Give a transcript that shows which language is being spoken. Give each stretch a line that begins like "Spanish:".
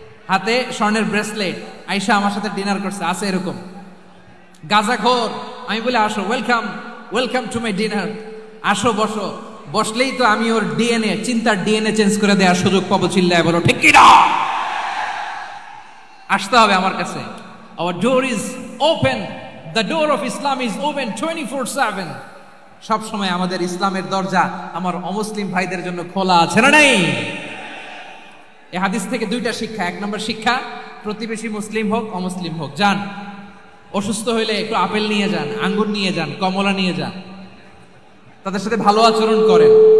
Bangla: হাতে স্বর্ণের ব্রেসলেট, আয়েশা আমার সাথে ডিনার করছে, আছে এরকম গাঁজাখোর। আমি বলে আসো,
English: welcome welcome to my dinner,
Bangla: আসো বসো। বসলেই তো আমি ওর ডিএনএ, চিন্তার ডিএনএ চেঞ্জ করে দেওয়ার সুযোগ পাবো। চিল্লায় বলো ঠিক কি না? আসতে হবে আমার কাছে।
English: Our door is open, the door of Islam is open 24/7।
Bangla: সব সময় আমাদের ইসলামের দরজা আমার অমুসলিম ভাইদের জন্য খোলা আছে না নাই? এই হাদিস থেকে দুইটা শিক্ষা। এক নম্বর শিক্ষা, প্রতিবেশী মুসলিম হোক অমুসলিম হোক, যান, অসুস্থ হইলে একটু আপেল নিয়ে যান, আঙ্গুর নিয়ে যান, কমলা নিয়ে যান, তাদের সাথে ভালো আচরণ করেন।